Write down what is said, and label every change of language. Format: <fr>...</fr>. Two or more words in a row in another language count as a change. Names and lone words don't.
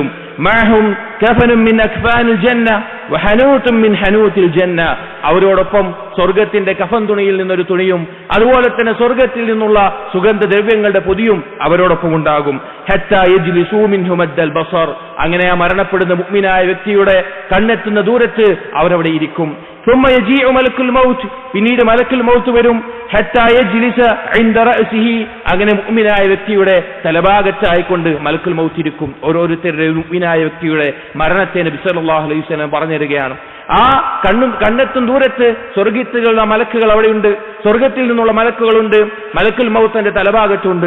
<ar>معهم كفن من أكفان الجنة وحنوط من حنوط الجنة,</ar> <ml>അവരോടൊപ്പം സ്വർഗത്തിന്റെ കഫൻ തുണിയിൽ നിന്നൊരു തുണിയും അതുപോലെ തന്നെ സ്വർഗത്തിൽ നിന്നുള്ള സുഗന്ധദ്രവ്യങ്ങളുടെ പൊതിയും അവരോടൊപ്പം ഉണ്ടാകും.</ml> <ar>حتى يجلسوا منه مد البصر,</ar> <ml>അങ്ങനെ ആ മരണപ്പെടുന്ന മുഅ്മിനായ വ്യക്തിയുടെ കണ്ണെത്തുന്ന ദൂരത്ത് അവരവിടെ ഇരിക്കും.</ml> <ar>ثم يجيء ملك الموت,</ar> <ml>പിന്നീട്</ml> <ar>ملك الموت</ar> <ml>വരും.</ml> <ar>حتى يجلس عند رأسه,</ar> <ml>അങ്ങനെ മുഅ്മിനായ വ്യക്തിയുടെ തലഭാഗത്തായിക്കൊണ്ട്</ml> <ar>ملك الموت</ar> <ml>ഇരിക്കും. ഓരോരുത്തരുടെ മുഅ്മിനായ വ്യക്തിയുടെ മരണത്തെ നബി</ml> <ar>صلى الله عليه وسلم</ar> <ml>പറഞ്ഞു തരികയാണ്. ആ കണ്ണെത്തും ദൂരത്ത് സ്വർഗത്തിലുള്ള മലക്കുകൾ അവിടെയുണ്ട്, സ്വർഗത്തിൽ നിന്നുള്ള മലക്കുകളുണ്ട്,</ml> <ar>ملك الموت</ar> <ml>തലഭാഗത്തുണ്ട്.</ml>